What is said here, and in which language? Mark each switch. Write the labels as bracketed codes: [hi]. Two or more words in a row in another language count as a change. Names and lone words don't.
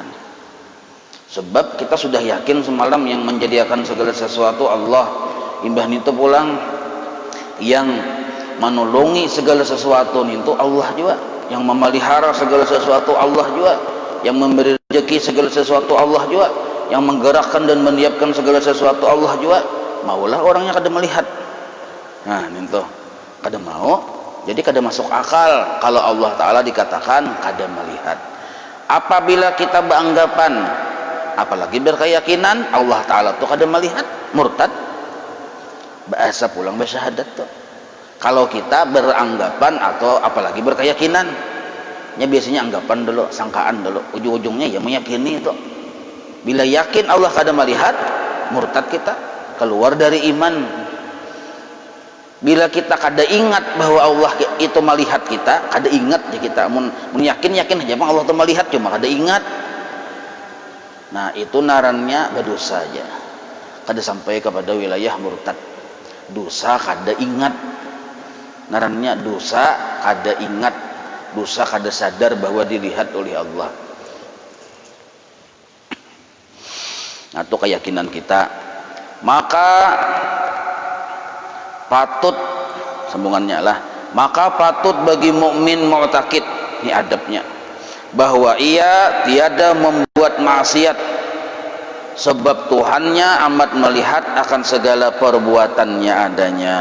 [id] Sebab kita sudah yakin semalam yang menjadikan segala sesuatu Allah. Imbah itu pulang yang menolongi segala sesuatu itu Allah juga, yang memelihara segala sesuatu Allah juga, yang memberi rezeki segala sesuatu Allah juga, yang menggerakkan dan menyiapkan segala sesuatu Allah juga. [bjn] Maulah orangnya kada melihat. [id] Nah, itu kada mau, jadi kada masuk akal kalau Allah Ta'ala dikatakan kada melihat. Apabila kita beranggapan, apalagi berkeyakinan Allah Ta'ala itu kada melihat, murtad. [bjn] Bahasa pulang bersyahadat tuh. [id] Kalau kita beranggapan atau apalagi berkeyakinan, biasanya anggapan dulu, sangkaan dulu, ujung-ujungnya ya meyakini itu. Bila yakin Allah kada melihat, murtad kita, keluar dari iman. Bila kita kada ingat bahwa Allah itu melihat kita, kada ingat ya kita, [bjn] mun yakin aja bang [id] Allah itu melihat, cuma kada ingat. Nah itu narannya berdosa aja, kada sampai kepada wilayah murtad. Dosa kada ingat, narannya dosa kada ingat, dosa kada sadar bahwa dilihat oleh Allah. Nah itu keyakinan kita. Maka patut, sambungannya lah, maka patut bagi mukmin mu'taqid, ini adabnya, [ms] bahwa ia tiada membuat maksiat, sebab Tuhannya amat melihat akan segala perbuatannya adanya.